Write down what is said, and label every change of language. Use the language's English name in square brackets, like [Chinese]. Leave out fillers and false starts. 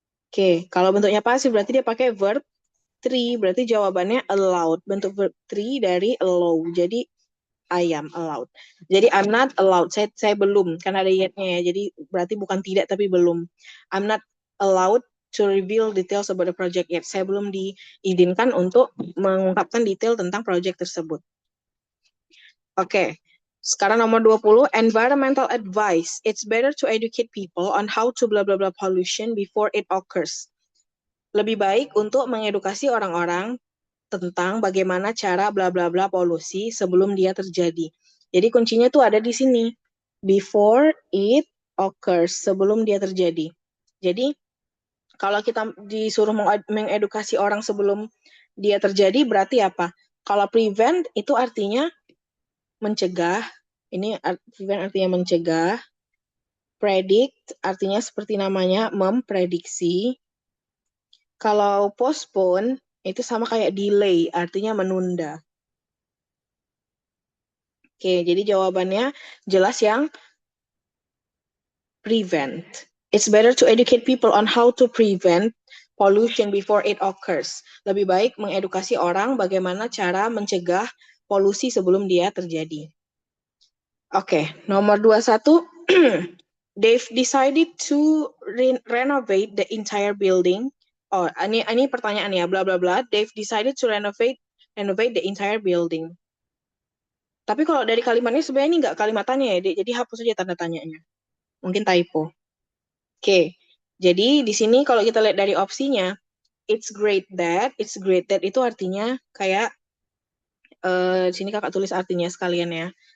[Indonesian] Oke, kalau bentuknya pasif berarti dia pakai verb three, berarti jawabannya allowed. Bentuk verb three dari allow. Jadi [English] I am allowed. [Indonesian] Jadi [English] I'm not allowed. [Indonesian] Saya belum, karena ada yet-nya ya. Jadi berarti bukan tidak tapi belum. [English] I'm not allowed to reveal details about the project yet. [Indonesian] Saya belum diizinkan untuk mengungkapkan detail tentang project tersebut. Oke. Sekarang nomor 20, [English] environmental advice. It's better to educate people on how to blah blah blah pollution before it occurs. [Indonesian] Lebih baik untuk mengedukasi orang-orang tentang bagaimana cara bla bla bla polusi sebelum dia terjadi. Jadi kuncinya tuh ada di sini. [English] Before it occurs, [Indonesian] sebelum dia terjadi. Jadi kalau kita disuruh mengedukasi orang sebelum dia terjadi berarti apa? Kalau prevent itu artinya mencegah. Ini prevent artinya mencegah. Predict artinya seperti namanya memprediksi. Kalau postpone itu sama kayak delay, artinya menunda. Oke, jadi jawabannya jelas yang prevent. [English] It's better to educate people on how to prevent pollution before it occurs. [Indonesian] Lebih baik mengedukasi orang bagaimana cara mencegah polusi sebelum dia terjadi. Oke, nomor 21. [English] They've decided to renovate the entire building. [Indonesian] Oh, ini pertanyaan ya, [English] bla bla bla. They've decided to renovate the entire building. [Indonesian] Tapi kalau dari kalimatnya sebenarnya ini nggak kalimat tanya ya, Dek. Jadi hapus aja tanda tanyanya. Mungkin typo. Oke. Jadi di sini kalau kita lihat dari opsinya, it's great that itu artinya kayak di sini kakak tulis artinya sekalian ya.